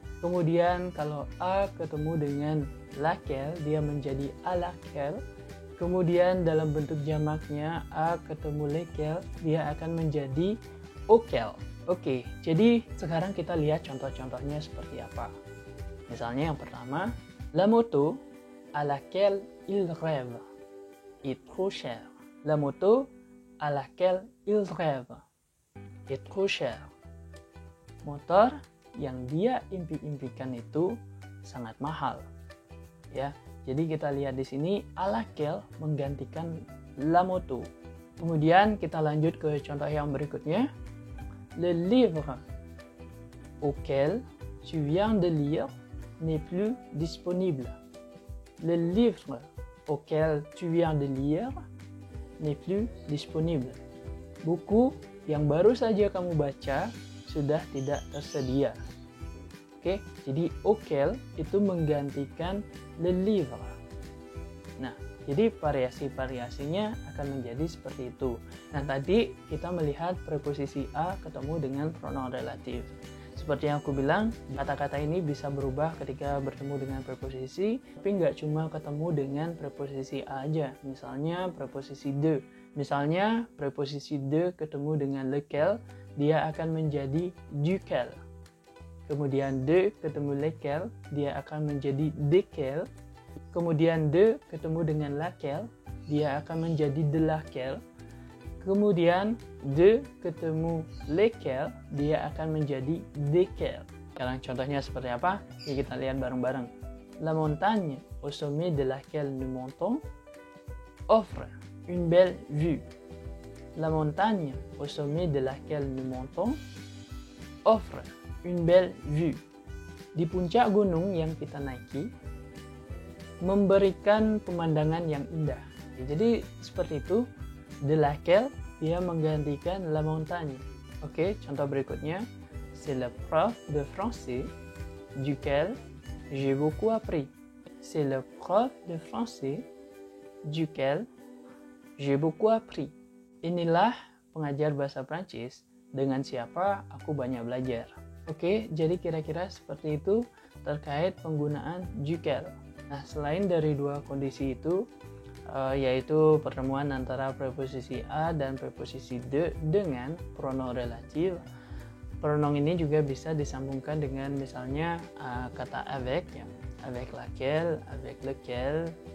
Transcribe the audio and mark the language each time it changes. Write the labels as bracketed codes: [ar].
[id] Kemudian kalau a ketemu dengan laquelle, dia menjadi à laquelle. Kemudian dalam bentuk jamaknya a ketemu lequel, dia akan menjadi auquel. Oke, jadi sekarang kita lihat contoh-contohnya seperti apa. Misalnya yang pertama, [fr] la moto à laquelle il rêve est trop chère. La moto à laquelle il rêve est trop chère. [id] Motor yang dia impi-impikan itu sangat mahal. Ya, jadi kita lihat di sini à laquelle menggantikan la moto. Kemudian kita lanjut ke contoh yang berikutnya. [fr] Le livre auquel tu viens de lire n'est plus disponible. Le livre auquel tu viens de lire n'est plus disponible. [id] Buku yang baru saja kamu baca sudah tidak tersedia. Oke, jadi auquel itu menggantikan le livre. Nah, jadi variasi-variasinya akan menjadi seperti itu. Nah, tadi kita melihat preposisi a ketemu dengan pronoun relatif. Seperti yang aku bilang, kata-kata ini bisa berubah ketika bertemu dengan preposisi, tapi nggak cuma ketemu dengan preposisi a aja. Misalnya preposisi de. Misalnya preposisi de ketemu dengan lequel, dia akan menjadi duquel. Kemudian de ketemu lequel, dia akan menjadi desquels. Kemudian de ketemu dengan laquelle, dia akan menjadi de laquelle. Kemudian de ketemu lequel, dia akan menjadi desquels. Sekarang contohnya seperti apa? Ya, kita lihat bareng-bareng. [fr] La montagne au sommet de laquelle nous montons offre une belle vue. La montagne au sommet de laquelle nous montons offre une belle vue. [id] Di puncak gunung yang kita naiki memberikan pemandangan yang indah. Jadi seperti itu, de laquelle dia menggantikan la montagne. Oke, contoh berikutnya, [fr] c'est le prof de français duquel j'ai beaucoup appris. C'est le prof de français duquel j'ai beaucoup appris. [id] Inilah pengajar bahasa Prancis dengan siapa aku banyak belajar. Oke, jadi kira-kira seperti itu terkait penggunaan duquel. Nah, selain dari dua kondisi itu, yaitu pertemuan antara preposisi a dan preposisi de dengan pronoun relatif, pronoun ini juga bisa disambungkan dengan misalnya kata avec, ya, avec laquelle, avec lequel.